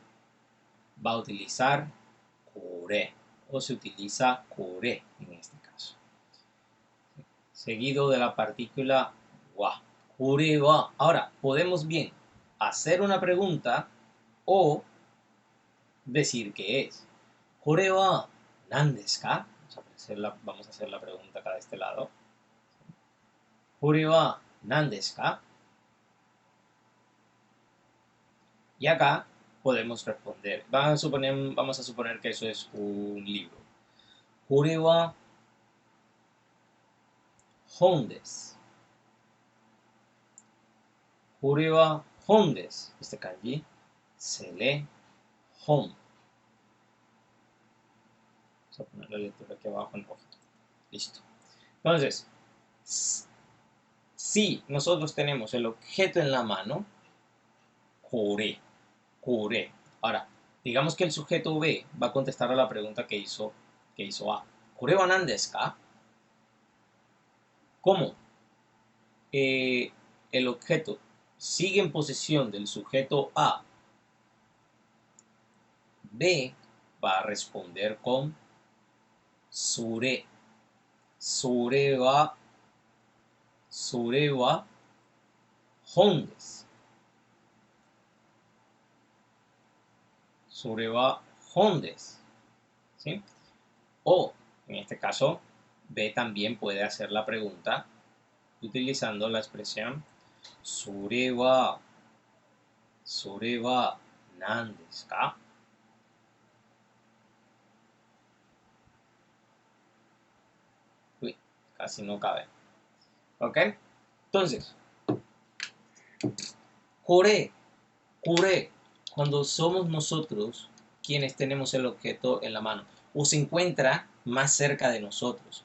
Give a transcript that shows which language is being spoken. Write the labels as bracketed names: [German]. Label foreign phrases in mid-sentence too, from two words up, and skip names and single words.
[Spanish] Va a utilizar core o se utiliza core en este caso. Seguido de la partícula wa. [Japanese] Core wa. [Spanish] Ahora, podemos bien hacer una pregunta o decir qué es. [Japanese] Kore wa nan desu ka? [Spanish] Vamos a hacer la pregunta acá de este lado. [Japanese] Kore wa nan desu ka? [Spanish] Y acá podemos responder. Vamos a suponer que eso es un libro. [Japanese] Kore wa hon desu. Kore wa hon desu. [Spanish] Este kanji se lee hon. Vamos a poner la lectura aquí abajo en rojo. Listo. Entonces, si nosotros tenemos el objeto en la mano, [Japanese] kore, kore. [Spanish] Ahora, digamos que el sujeto B va a contestar a la pregunta que hizo A. [Japanese] ¿Kore wa nan desu ka? [Spanish] ¿Cómo? El objeto sigue en posesión del sujeto A. B va a responder con sure. [Japanese] Sure wa hon desu. Sure wa hon desu. [Spanish] ¿Sí? O, en este caso, B también puede hacer la pregunta utilizando la expresión [Japanese] sure wa nan desu ka? [Spanish] Uy, casi no cabe. ¿Ok? Entonces, [Japanese] kore, kure, [Spanish] cuando somos nosotros quienes tenemos el objeto en la mano o se encuentra más cerca de nosotros.